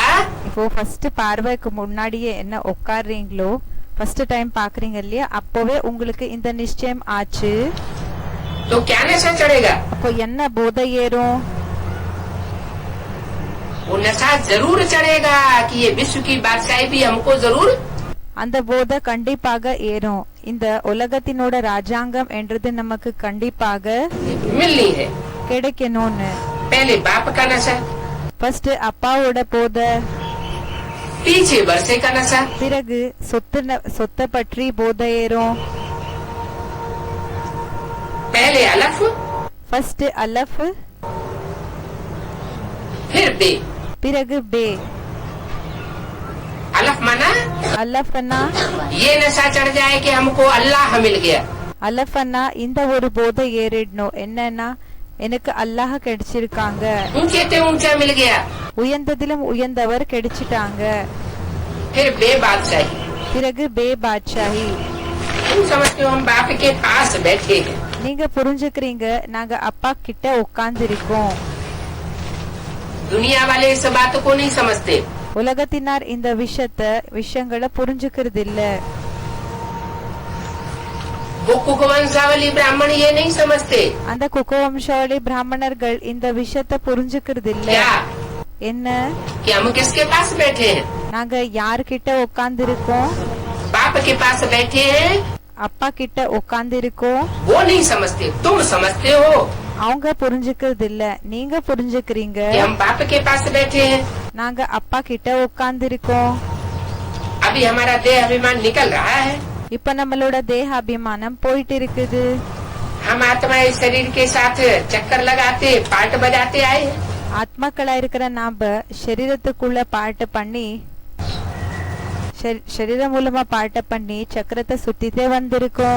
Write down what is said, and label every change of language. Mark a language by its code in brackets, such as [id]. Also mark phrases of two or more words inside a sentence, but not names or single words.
[ta] இப்போ ஃபர்ஸ்ட் பார்வைக்கு முன்னாடியே என்ன உட்கார்றீங்களோ, [en] first time [ta] பாக்குறீங்க இல்லையா, அப்போவே உங்களுக்கு இந்த நிச்சயம் ஆச்சு, [hi] तो क्या नशा चढ़ेगा? [ta] அப்போ என்ன போதை ஏறும்? [hi] वो नशा जरूर चढ़ेगा कि ये विश्व की बादशाही भी हमको जरूर [ta] அந்த போதை கண்டிப்பாக ஏறும். இந்த உலகத்தினோட ராஜாங்கம் என்றது நமக்கு கண்டிப்பாக [hi] मिलनी है। [ta] கிடைக்கணும்னு. [hi] पहले बाप का नशा, [ta] ஃபர்ஸ்ட் அப்பாவோட போதை, [hi] पीछे वर्षे का नशा, [ta] பிறகு சொத்தை பற்றி போதை ஏறும். [hi] पहले अलफ, [ta] ஃபர்ஸ்ட் அலஃப், [hi] फिर बे। [ta] பிறகு பே. [hi] अलफ माना [ta] அலஃபனா [hi] ये नशा चढ़ जाए कि हमको अल्लाह मिल गया। [ta] அலஃபனா இந்த ஒரு போதை ஏறிடணும். என்னன்னா எனக்கு அல்லாஹ் கிடைச்சிருக்காங்க, [hi] ऊंचे से ऊंचा मिल गया। [ta] உயர்ந்ததிலும் உயர்ந்தவர் கிடைச்சிட்டாங்க. [hi] फिर बे बादशाही, [ta] பிறகு பே பாட்சாஹி. [hi] तुम समझते हो हम बाप के पास बैठे हैं। [ta] நீங்க புரிஞ்சுக்கிறீங்க, நாங்க அப்பா கிட்ட உட்கார்ந்து இருக்கோம். [hi] दुनिया वाले इस बात को नहीं समझते। [ta] உலகத்தினார் இந்த விஷயங்களை புரிஞ்சுக்கிறது இல்ல. [hi] वो कुकवंशावली ब्राह्मण ये नहीं समझते। [ta] அந்த குகவம்சாவளி பிராமணர்கள் இந்த விஷயத்தை புரிஞ்சுக்கிறது இல்ல. [hi] क्या [ta] என்ன? [hi] कि हम किसके पास बैठे हैं? [ta] நாங்க யார்கிட்ட உட்கார்ந்து இருக்கோம்? [hi] बाप के पास बैठे हैं। [ta] அப்பா கிட்ட உட்கார்ந்து இருக்கோம். [hi] वो नहीं समझते, तुम समझते हो [ta] அவங்க புரிஞ்சுக்கிறது இல்ல, நீங்க புரிஞ்சுக்கிறீங்க. [hi] कि हम बाप के पास बैठे हैं। [ta] நாங்க அப்பா கிட்ட உட்கார்ந்து இருக்கோம். [hi] अभी हमारा देह अभिमान निकल रहा है। [ta] இப்ப நம்மளோட தேக அபிமானம் போயிட்டு இருக்குது. [hi] हम आत्मा इस शरीर के साथ चक्कर लगाते, पार्ट बजाते आए हैं। [ta] ஆத்மாக்களா இருக்கிற நாம சரீரத்துக்குள்ள பாட்டு பண்ணி, சரீரம் மூலமா பாட்ட பண்ணி சக்கரத்தை சுத்திட்டே வந்திருக்கோம்.